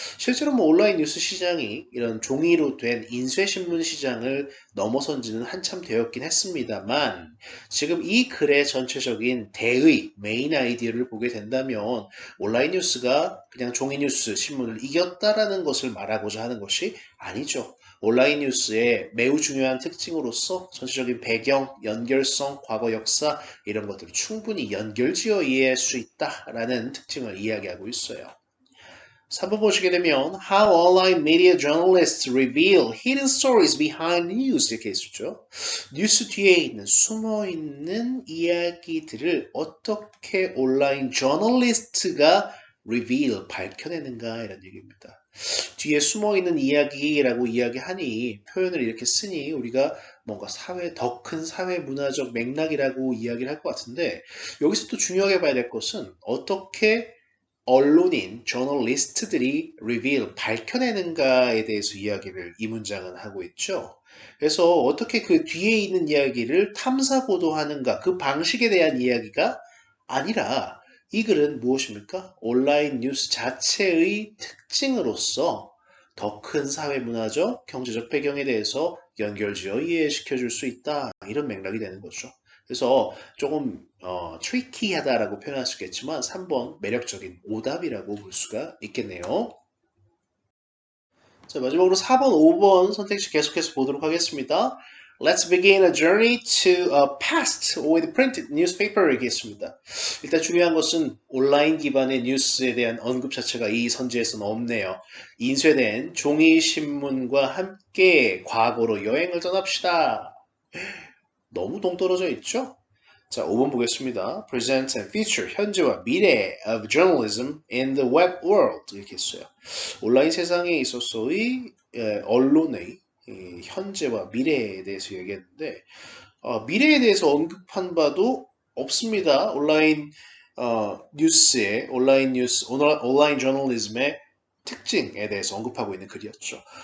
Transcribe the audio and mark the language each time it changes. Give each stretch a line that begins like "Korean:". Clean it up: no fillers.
Korean: 실제로 뭐 온라인 뉴스 시장이 이런 종이로 된 인쇄 신문 시장을 넘어선 지는 한참 되었긴 했습니다만 지금 이 글의 전체적인 대의, 메인 아이디어를 보게 된다면 온라인 뉴스가 그냥 종이 뉴스, 신문을 이겼다라는 것을 말하고자 하는 것이 아니죠. 온라인 뉴스의 매우 중요한 특징으로서 전체적인 배경, 연결성, 과거 역사 이런 것들을 충분히 연결지어 이해할 수 있다라는 특징을 이야기하고 있어요. 3번 보시게 되면
English: How online media journalists reveal hidden stories behind news
Korean: 이렇게 있었죠. 뉴스 뒤에 있는 숨어있는 이야기들을 어떻게 온라인 저널리스트가 reveal, 밝혀내는가 이런 얘기입니다. 뒤에 숨어있는 이야기라고 이야기하니 표현을 이렇게 쓰니 우리가 뭔가 더 큰 사회 문화적 맥락이라고 이야기를 할 것 같은데 여기서 또 중요하게 봐야 될 것은 어떻게 언론인, 저널리스트들이 reveal, 밝혀내는가에 대해서 이야기를 이 문장은 하고 있죠. 그래서 어떻게 그 뒤에 있는 이야기를 탐사 보도하는가, 그 방식에 대한 이야기가 아니라 이 글은 무엇입니까? 온라인 뉴스 자체의 특징으로서 더 큰 사회 문화적, 경제적 배경에 대해서 연결지어 이해시켜 줄 수 있다. 이런 맥락이 되는 거죠. 그래서 조금 트리키하다라고 표현할 수 있겠지만 3번 매력적인 오답이라고 볼 수가 있겠네요. 자, 마지막으로 4번, 5번 선택지 계속해서 보도록 하겠습니다.
English: Let's begin a journey to a past with printed newspaper
Korean: 얘기했습니다. 일단 중요한 것은 온라인 기반의 뉴스에 대한 언급 자체가 이 선지에서는 없네요. 인쇄된 종이 신문과 함께 과거로 여행을 떠납시다. 너무 동떨어져 있죠? 자, 5번 보겠습니다.
English: Present and future,
Korean: 현재와 미래
English: of journalism in the web world
Korean: 이렇게 했어요. 온라인 세상에 있어서의 언론의 현재와 미래에 대해서 얘기했는데 미래에 대해서 언급한 바도 없습니다. 온라인 뉴스의 온라인 저널리즘의 특징에 대해서 언급하고 있는 글이었죠.